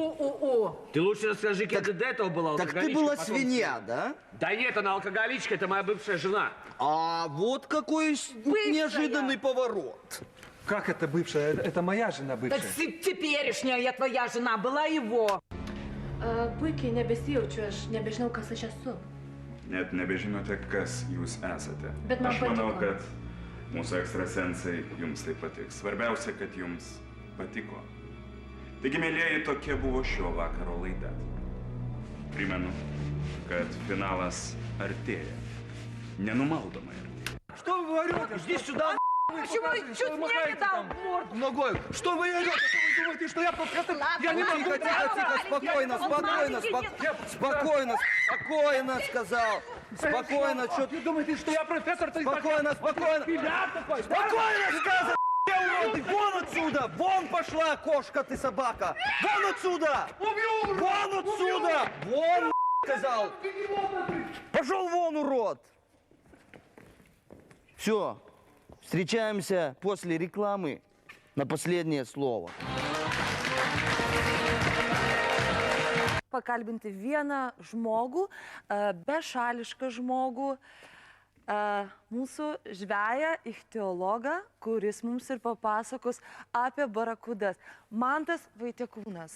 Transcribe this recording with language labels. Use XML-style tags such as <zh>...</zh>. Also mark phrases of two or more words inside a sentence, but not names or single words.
<ru>У-у-у. Ты лучше расскажи, кем ты до этого была Так ты алкоголичкой, была потом- свинья, да? Да нет, она алкоголичка, это моя бывшая жена. А вот какой неожиданный поворот. Как это бывшая? Это моя жена Так бывшая. теперешняя я твоя жена, была его.</ru> <lt>Puikiai nebesijaučiu, aš nebežinau, kas aš esu. Net nebežinote, kas jūs esate. Bet man Aš manau, patiko. kad mūsų ekstrasensai jums tai patiks. Svarbiausia, kad jums patiko. Taigi, mėlyjeji, tokia buvo šio vakaro laida. Primenu, kad finalas artėja. Nenumaldomai artėja.</lt> <ru>Что вы орете? Иди сюда, Почему ты чуть мне не дал морду? Ногой. Что вы орете? Что вы думаете, что я профессор? Я не могу. Тихо, тихо, тихо, спокойно, спокойно, сказал. Спокойно, что Вы думаете, что я профессор? Спокойно, сказано! Уроды, вон отсюда! Вон пошла, кошка ты, собака! Вон отсюда! Вон отсюда! Вон, сказал! Пошел вон, урод! Все, встречаемся после рекламы на последнее слово.</ru> <lt>Pakalbinti vieną žmogų, bešališką žmogų, mūsų žveją, ichtiologą, kuris mums ir papasakos apie barakudas. Mantas Vaitiekūnas.</lt>